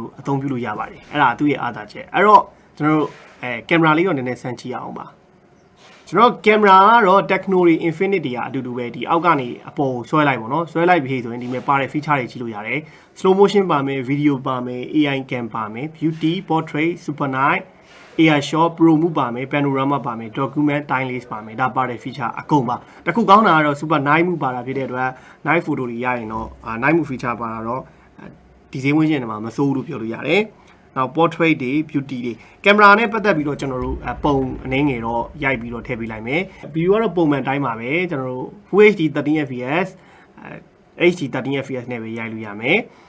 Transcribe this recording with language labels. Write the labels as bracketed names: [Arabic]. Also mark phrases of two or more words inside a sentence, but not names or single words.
[Burmese] တို့အသုံးပြုလို့ရပါတယ်။အဲ့ဒါသူ့ရဲ့အားသာချက်။အဲ့တော့ကျွန်တော်တို့ကင်မရာလေးတော့နည်းနည်းစမ်းကြည့်အောင်ပါ။ကျွန်တော်ကင်မရာကတော့ Tecno Infinity ကအတူတူပဲဒီအောက်ကနေအ ပေါ်ဆွဲလိုက်ပေါ့နော်ဆွဲလိုက်ပြီးဆိုရင်ဒီမှာပါတဲ့ feature တွေကြည့်လို့ရတယ် [English] slow motion [Burmese] ပါမယ် video ပါမယ် [English] AI cam [Burmese] ပါမယ် [English] beauty portrait super night AI shot pro move [Burmese] ပါမယ် panorama ပါမယ် [English] document timeless [Burmese] ပါမယ်ဒါပါတဲ့ feature အကုန်ပါတခုကောင်းတာကတော့ [English] super night move [Burmese] ပါတာဖြစ်တဲ့အတွက် [English] night photo [Burmese] တွေရရင်တော့ [English] night move feature [Burmese] ပါတာတော့ဒီဈေးဝန်းကျင်တွေမှာမစိုးဘူးလို့ပြောလို့ရတယ်နောက် portrait တွေ beauty တွေကင်မရာနဲ့ပတ်သက်ပြီးတော့ကျွန်တော်တို့ပုံအနည်းငယ်တော့ရိုက်ပြီးတော့ထည့်ပေးလိုက်မယ် video ကတော့ပုံမှန်တိုင်းပါပဲကျွန်တော်တို့ [English] Full HD [Burmese] 13fps HD 13 fps နဲ့ပဲရိုက်လို့ရမယ်